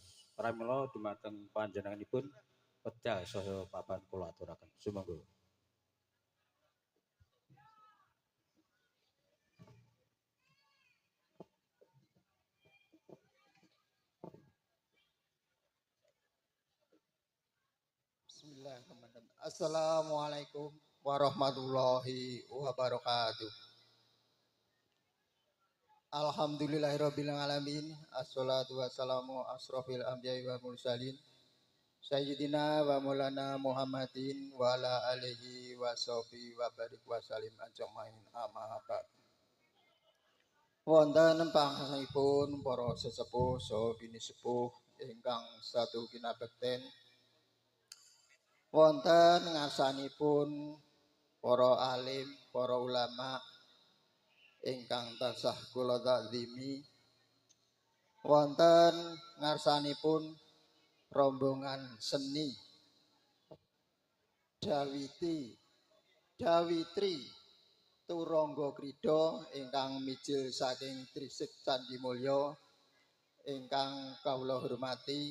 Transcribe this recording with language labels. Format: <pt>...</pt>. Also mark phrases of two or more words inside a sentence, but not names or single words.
<jv>Pramila dumateng panjenenganipun wedal saha papan kula aturaken. Sumangga.</jv> <ar>بسم الله الرحمن الرحيم. السلام عليكم ورحمة الله وبركاته. الحمد لله رب العالمين. الصلاة والسلام أشرف الأنبياء والمرسلين. سيدنا ومولانا محمد وعلى آله وصحبه وبارك وسلم أجمعين أما بعد.</ar> <jv>Wonten pangsaipun para sesepuh saha bini sepuh ingkang satu kinabekten wonten ngarsanipun para alim, para ulama ingkang tansah kula takzimi, wonten ngarsanipun rombongan seni Dawitri Turangga Krida ingkang mijil saking Trisik Candi Mulya ingkang kawula hormati.</jv>